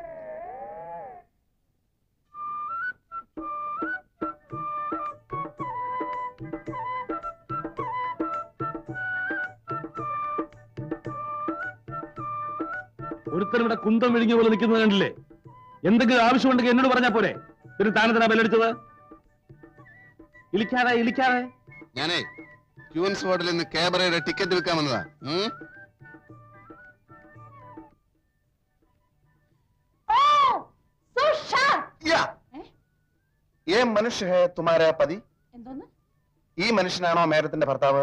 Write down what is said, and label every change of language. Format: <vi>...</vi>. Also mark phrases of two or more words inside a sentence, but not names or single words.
<ml>ഒരുത്തർ ഇവിടെ കുന്തം വിഴിഞ്ഞ പോലെ നിൽക്കുന്നത് കണ്ടില്ലേ? എന്തെങ്കിലും ആവശ്യമുണ്ടെങ്കിൽ എന്നോട് പറഞ്ഞാ പോരെ? പിന്നെ താനെന്തിനാ ബെല്ലടിച്ചത്? ഇളിക്കാതെ ഞാനേ ക്യൂൻസ് ഹോട്ടലിൽ നിന്ന് കേബറയുടെ ടിക്കറ്റ് വിൽക്കാൻ വന്നതാ.</ml> <hi>ये मनुष्य है तुम्हारा पति?</hi> <ml>ഈ മനുഷ്യനാണോ മേഡത്തിന്റെ ഭർത്താവ്?</ml>